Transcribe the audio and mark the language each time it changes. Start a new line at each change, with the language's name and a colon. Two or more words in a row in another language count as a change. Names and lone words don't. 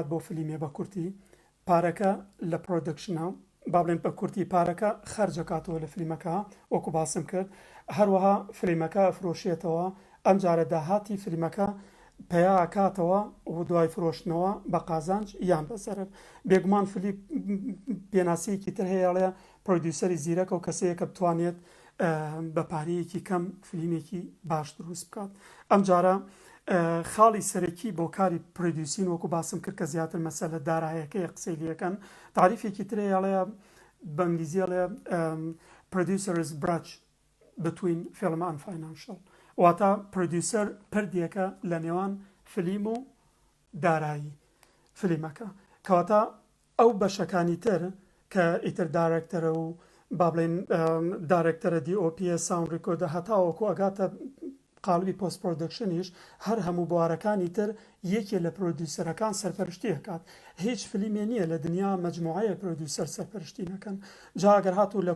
Central Kurdish: بۆ فیلمێ بە کورتی پارەکە لە پرۆدەکشنە با بڵێن بە کورتی پارەکە خەرجەکاتەوە لە فیلمەکە وەکو باسم کرد هەروەها فیلمەکە فرۆشێتەوە ئەم جارە داهاتی فیلمەکە پێیاکاتەوە و دوای فرۆشتنەوە بە قازانج یان بەسەرر بێگومان پێناسەیەکی تر هەیەڵێ پرۆدیوسەری زیرەکە و کەسەیە کە بتوانێت بە پارەیەکی کەم فیلمێکی باش دروست بکات ئەم جارە خاڵی سەرەکی بۆ کاری پرۆدیوسین وەکو باسم کرد کە زیاتر مەسەلە دارایەکەی قسەی لەکەن تعریفێکی ترەیەڵەیە بە ئینگلیزیەڵێ
English: producers bridge between film and financial
Central Kurdish: واتە پرۆدیوسەر پردێکە لە نێوان فیلم و دارایی فیلمەکە کەواتە ئەو بەشەکانی تر کە ئیتر دارێکتەرە و با بڵێن دارێکتەرە دیۆپیە ساوند ڕیکۆردە هەتاوەکو ئەگاتە قالبی پۆست پرۆدەکشنیش هەر هەموو بوارەکانی تر یەکێ لە پرۆدیوسەرەکان سەرپەرشتی ئەکات هیچ فیلمێ نییە لە دنیا مەجموعەیە پرۆدیوسەر سەرپەرشتی نەکەن جا ئەگەر هاتوو لە